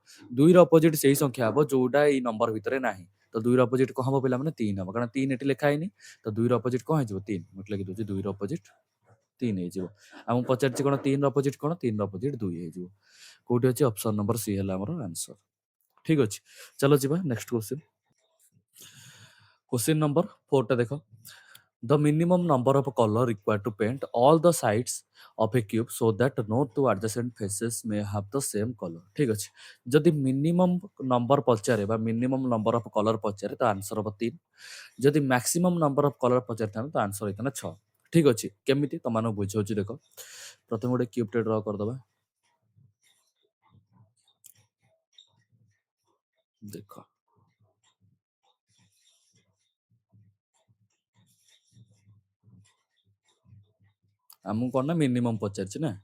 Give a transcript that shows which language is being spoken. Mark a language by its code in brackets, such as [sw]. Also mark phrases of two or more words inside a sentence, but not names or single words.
[or] 2ର ଅପୋଜିଟ୍ ସେଇ ସଂଖ୍ୟା ହବ ଯୋଉଟା ଏଇ ନମ୍ବର ଭିତରେ ନାହିଁ। ତ 2ର ଅପୋଜିଟ୍ କ'ଣ ହବ ପିଲାମାନେ 3 ହବ। କାରଣ 3 ଏଠି ଲେଖା ହେଇନି, ତ 2ର ଅପୋଜିଟ୍ କ'ଣ ହେଇଯିବ 3। ମୁଁ ଏଠି ଲେଖିଦଉଛି 2ର ଅପୋଜିଟ୍ 3 ହେଇଯିବ। ଆମକୁ ପଚାରିଛି କ'ଣ 3ର ଅପୋଜିଟ୍ କ'ଣ? 3ର ଅପୋଜିଟ୍ 2 ହେଇଯିବ। କୋଉଠି ଅଛି? [en] option number C [or] ହେଲା ଆମର ଆନ୍ସର। ଠିକ୍ ଅଛି, ଚାଲ ଯିବା [en] next question. [hi] क्वेश्चन नंबर 4 टा देखो। [en] The minimum number of color required to paint all the sides of a cube so that no two adjacent faces may have the same color। [or] ठीक ଅଛି। ଯଦି [en] minimum number [or] ପଚାରେ ବା [en] minimum number of color [or] ପଚାରେ ତ ଆନ୍ସର ହବ 3। ଯଦି [en] maximum number of color [or] ପଚାରିଥାନ୍ତା ତ ଆନ୍ସର ହେଇଥାନ୍ତା 6। ଠିକ୍ ଅଛି। କେମିତି ତମମାନଙ୍କୁ ବୁଝାଉଛି ଦେଖ। ପ୍ରଥମେ ଗୋଟେ କ୍ୟୁବ୍ ଟେ ଡ୍ର କରିଦବା। ଦେଖ ଆମକୁ କ'ଣ ନା ମିନିମମ୍ ପଚାରିଛି ନା।